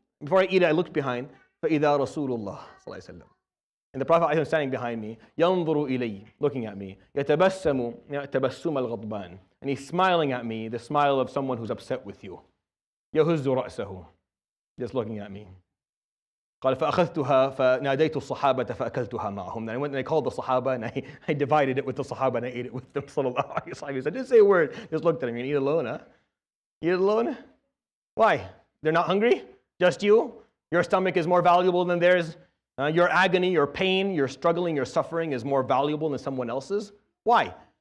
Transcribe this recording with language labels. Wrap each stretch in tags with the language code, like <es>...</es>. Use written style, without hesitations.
<en>Before I eat it, I looked behind.</en> <ar>فإذا رسول الله صلى الله عليه وسلم.</ar> <en>And the Prophet was standing behind me,</en> <ar>ينظر إلي,</ar> <en>looking at me,</en> <ar>يتبسم تبسم الغضبان,</ar> <en>and he's smiling at me, the smile of someone who's upset with you.</en> <ar>يهز رأسه,</ar> <en>just looking at me.</en> <ar>قال فأخذتها فناديت الصحابة فأكلتها معهم.</ar> <en>Then I went and I called the Sahaba, and I divided it with the Sahaba, and I ate it with them. Sallallahu alaihi wasallam. He said, didn't say a word, just looked at him. You eat alone, huh? You eat alone? Why? They're not hungry? Just you? Your stomach is more valuable than theirs? Your agony, your pain, your struggling, your suffering is more valuable than someone else's? Why?</en>